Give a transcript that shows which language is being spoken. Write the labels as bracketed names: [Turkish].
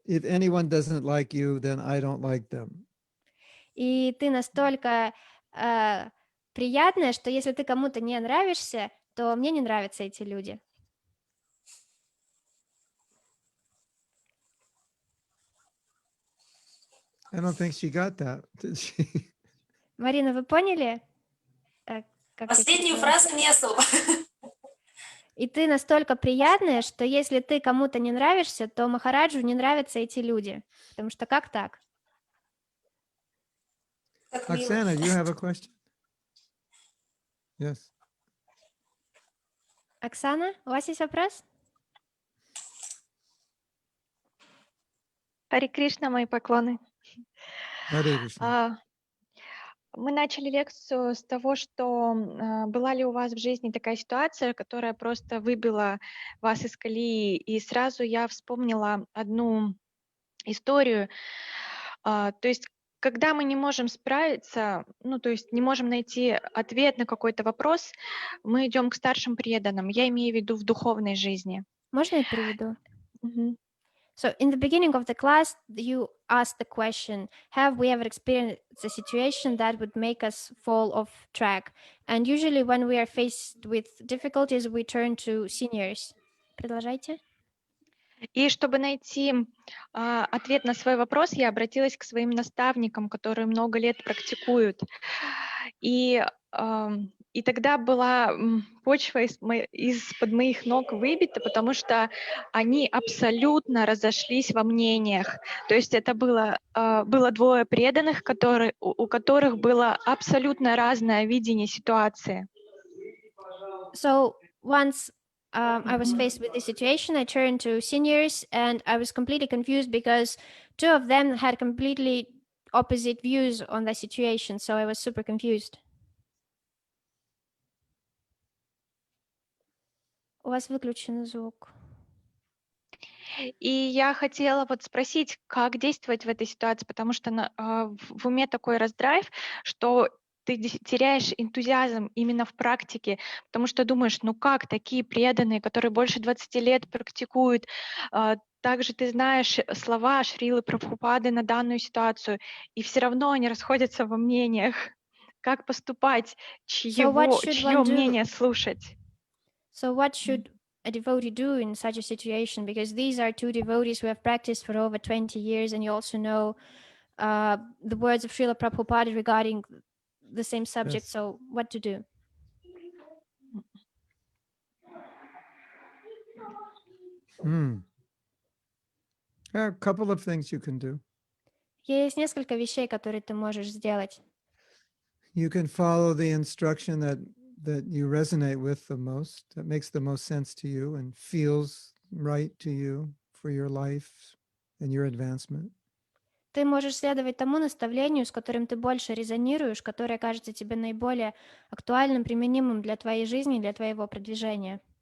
[English] If anyone doesn't like you, then I don't like them. [Russian] И ты настолько приятная, что если ты кому-то не нравишься, то мне не нравятся эти люди. [English] I don't think she got that, did she? [Russian] Марина, вы поняли? Последнюю фразу не особо. И ты настолько приятная, что если ты кому-то не нравишься, то Махараджу не нравятся эти люди. Потому что как так? [English] Oksana, you have a question? Yes. [Russian] Оксана, у вас есть вопрос? Харе Кришна, мои поклоны. [Sanskrit] Hare Krishna. [Russian] Мы начали лекцию с того, что была ли у вас в жизни такая ситуация, которая просто выбила вас из колеи, и сразу я вспомнила одну историю. То есть, когда мы не можем справиться, то есть не можем найти ответ на какой-то вопрос, мы идем к старшим преданным. Я имею в виду в духовной жизни. Можно я переведу? Мгм. [English] So in the beginning of the class, you asked the question, have we ever experienced a situation that would make us fall off track? And usually when we are faced with difficulties, we turn to seniors. [Russian] Продолжайте. И чтобы найти ответ на свой вопрос, я обратилась к своим наставникам, которые много лет практикуют. И тогда была почва из-под моих ног выбита, потому что они абсолютно разошлись во мнениях. То есть это было двое преданных, у которых было абсолютно разное видение ситуации. [English] So once I was faced with this situation, I turned to seniors and I was completely confused because two of them had completely opposite views on the situation. So I was super confused. [Russian] У вас выключен звук. И я хотела вот спросить, как действовать в этой ситуации, потому что в уме такой раздрайв, что ты теряешь энтузиазм именно в практике, потому что думаешь, ну как такие преданные, которые больше 20 лет практикуют, также ты знаешь слова Шрилы Прабхупады на данную ситуацию, и все равно они расходятся во мнениях. Как поступать, чье мнение слушать? [English] So what should a devotee do in such a situation? Because these are two devotees who have practiced for over 20 years, and you also know the words of Srila Prabhupada regarding the same subject. Yes. So what to do? There are a couple of things you can do. [Russian] Есть несколько вещей, которые ты можешь сделать. [English] You can follow the instruction that you resonate with the most, that makes the most sense to you and feels right to you for your life and your advancement. [Russian] Ты можешь следовать тому наставлению, с которым ты больше резонируешь, которое кажется тебе наиболее актуальным, применимым для твоей жизни, для твоего продвижения.